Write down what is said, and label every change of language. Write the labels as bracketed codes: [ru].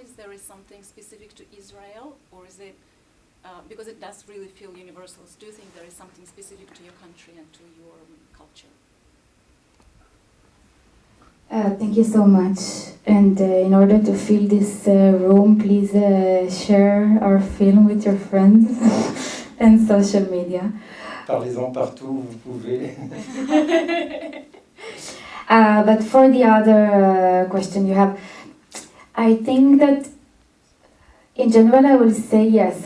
[en] Is there something specific to Israel, or is it, because it does really feel universal, do you think there is something specific to your country and to your culture? Thank you so much. And in order to fill this room, please share our film with your friends and social media. [fr] Parlez-en partout, vous pouvez. [en] But for the other question you have, I think that in general I will say yes.